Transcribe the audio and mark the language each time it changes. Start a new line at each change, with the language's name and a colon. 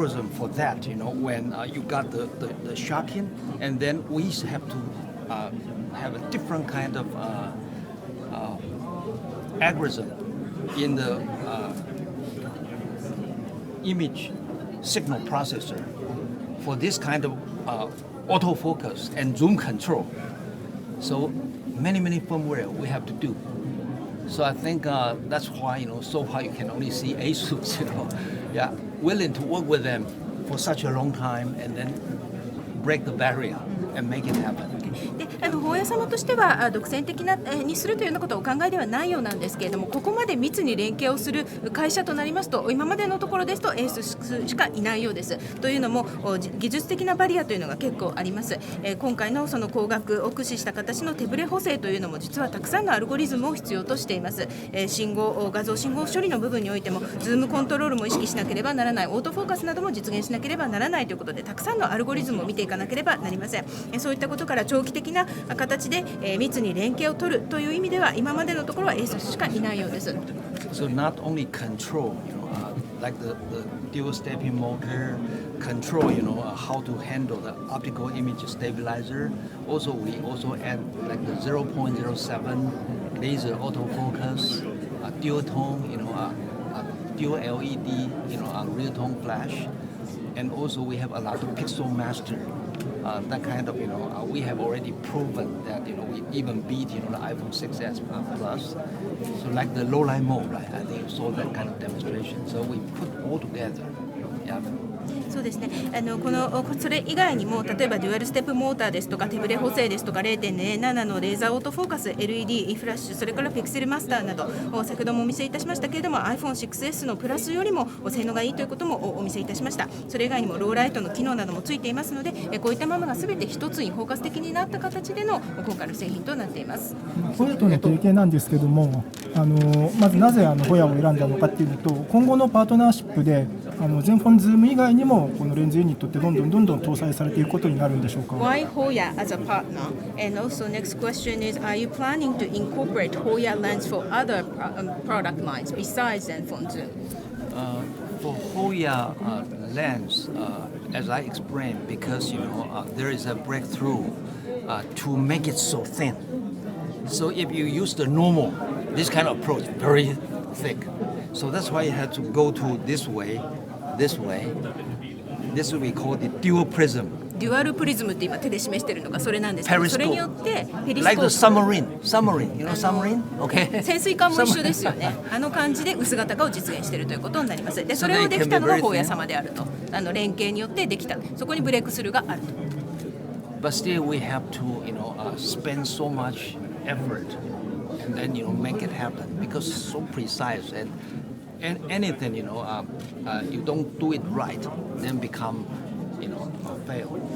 English: for that, when you got the shocking, and then we have to have a different kind of algorithm in the image signal processor for this kind of autofocus and zoom control. So many firmware we have to do. So I think that's why so far you can only see ASUS willing to work with them for such a long time and then break the barrier and make it happen.
Japanese: で法屋様としては独占的にするというようなことをお考えではないようなんですけれども、ここまで密に連携をする会社となりますと、今までのところですと ASUS しかいないようです。というのも技術的なバリアというのが結構あります。今回のその光学を駆使した形の手ブレ補正というのも実はたくさんのアルゴリズムを必要としています。画像信号処理の部分においてもズームコントロールも意識しなければならない、オートフォーカスなども実現しなければならないということで、たくさんのアルゴリズムを見ていかかなければなりません。そういったことから長期的な形で密に連携を取るという意味では今までのところは ASUS しかいないようです。
English: So not only control, like the dual stepping motor, control, how to handle the optical image stabilizer. Also, we also add like the 0.07 laser autofocus, dual tone, dual LED, real tone flash, and also we have a lot of pixel master. That kind of, we have already proven that, we even beat, the iPhone 6s Plus. So like the low light mode, right? I think you saw that kind of demonstration. So we put all together. Yeah.
Japanese: そうですね、それ以外にも例えばデュアルステップモーターですとか手ブレ補正ですとか 0.07 のレーザーオートフォーカス LED フラッシュ、それからピクセルマスターなど先ほどもお見せいたしましたけれども iPhone6S のプラスよりも性能がいいということもお見せいたしました。それ以外にもローライトの機能などもついていますのでこういったものが全て一つに包括的になった形での今回の製品となっています。ホヤとの提携なんですけどもまずなぜホヤを選んだのかっていうのと今後のパートナーシップでZenfone Zoom 以外にもこのレンズユニットってどんどん搭載されていくことになるんでしょうか。
English: Why Hoya as a partner? And also next question is, are you planning to incorporate Hoya lens for other product lines besides Zenfone Zoom? For Hoya lens, as I explained, because there is a breakthrough to make it so thin. So if you use the normal, this kind of approach, very thick. So that's why you have to go to this way. This we call the dual prism.
Japanese: デュアルプリズムって今手で示しているのがそれなんですけど、それによってペリスコ
English: Like the ー submarine, submarine? Okay.
Japanese: プ潜水艦も一緒ですよね。感じで薄型化を実現しているということになります。で、それをできたのがホーヤ様であると。連携によってできた。そこにブレイクスルーがあると。
English: But still we have to, spend so much effort and then, make it happen because it's so precise and anything, you don't do it right, then become, a fail.